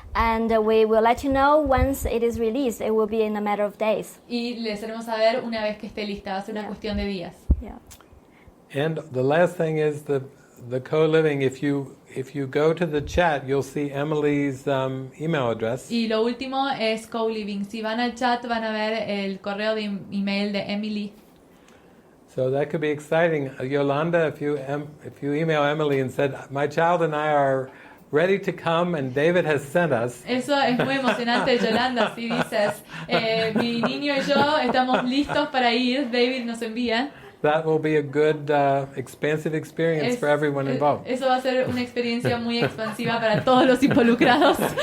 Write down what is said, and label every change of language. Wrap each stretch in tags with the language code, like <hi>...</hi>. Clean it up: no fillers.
<en>And we will let you know once it is released. It will be in a matter of days.</en> <es>Y les haremos saber una vez que esté lista. Va a ser una cuestión de días.</es> <en>Yeah. And the last thing is the co-living. If you go to the chat, you'll see Emily's email address.</en> <es>Y lo último es co-living. Si van al chat van a ver el correo de email de Emily.</es> <en>So that could be exciting. Yolanda, if you email Emily and said, my child and I are ready to come and David has sent us.</en> <es>Eso es muy emocionante, Yolanda. Si dices, mi niño y yo estamos listos para ir, David nos envía.</es> <en>That will be a good expansive experience for everyone involved.</en> <es>Eso va a ser una experiencia muy expansiva para todos los involucrados.</es>